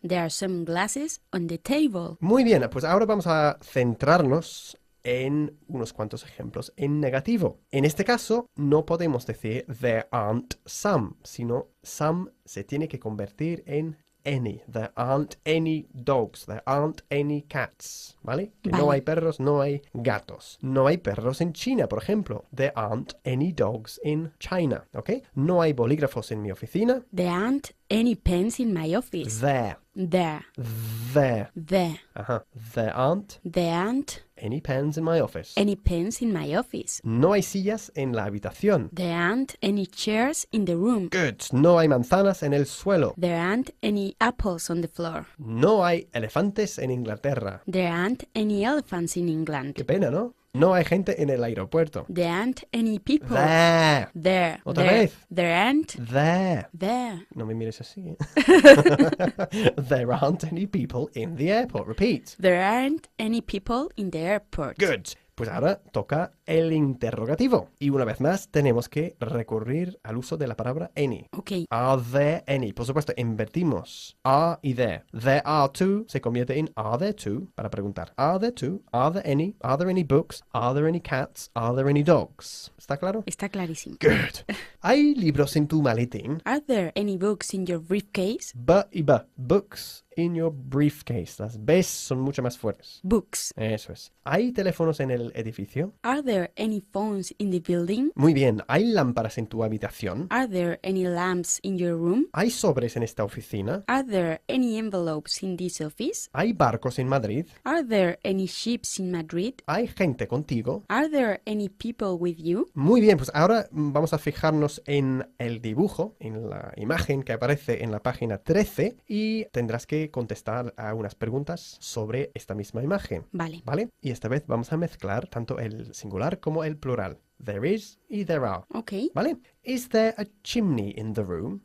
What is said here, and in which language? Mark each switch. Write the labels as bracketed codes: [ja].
[en] There are some glasses on the table. [es] Muy bien. Pues ahora vamos a centrarnos en unos cuantos ejemplos en negativo. En este caso, no podemos decir there aren't some, sino some se tiene que convertir en any. [en] There aren't any dogs. There aren't any cats. [es] ¿Vale? Que no Vale. hay perros, no hay gatos. No hay perros en China, por ejemplo. [en] There aren't any dogs in China. ¿Ok? [es] No hay bolígrafos en mi oficina. [en] There aren't any pens in my office. There. There. There. Ajá. There aren't There aren't any pens in my office. any pens in my office. [es] No hay sillas en la habitación. [en] There aren't any chairs in the room. Good. [es] No hay manzanas en el suelo. [en] There aren't any apples on the floor. [es] No hay elefantes en Inglaterra. [en] There aren't any elephants in [es] Qué [en] England. [es] pena, ¿no? No hay gente en el aeropuerto. [en] There aren't any people. There. There. [es] Otra [en] there. [es] vez. [en] There aren't. There. There. [es] No me mires así. ¿eh? [en] There aren't any people in the airport. Repeat. There aren't any people in the airport. Good. [es] Pues ahora toca el interrogativo. Y una vez más tenemos que recurrir al uso de la palabra any. Ok. [en] Are there any? [es] Por supuesto, invertimos are y there. [en] There are two [es] se convierte en [en] are there two [es] para preguntar. [en] Are there two? Are there any? Are there any books? Are there any cats? Are there any dogs? [es] ¿Está claro? Está clarísimo. [en] Good. [es] ¿Hay libros en tu maletín? [en] Are there any books in your briefcase? B y B. Books in your briefcase. [es] Las B's son mucho más fuertes. [en] Books. [es] Eso es. ¿Hay teléfonos en el edificio? [en] Are there any phones in the building? [es] Muy bien. ¿Hay lámparas en tu habitación? [en] Are there any lamps in your room? [es] ¿Hay sobres en esta oficina? [en] Are there any envelopes in this office? [es] ¿Hay barcos en Madrid? [en] Are there any ships in Madrid? [es] ¿Hay gente contigo? [en] Are there any people with you? [es] Muy bien, pues ahora vamos a fijarnos en el dibujo, en la imagen que aparece en la página 13 y tendrás que contestar a unas preguntas sobre esta misma imagen. Vale. ¿Vale? Y esta vez vamos a mezclar tanto el singular como el plural. [en] There is y there are. Ok. [es] ¿Vale? [en] Is there a chimney in the room?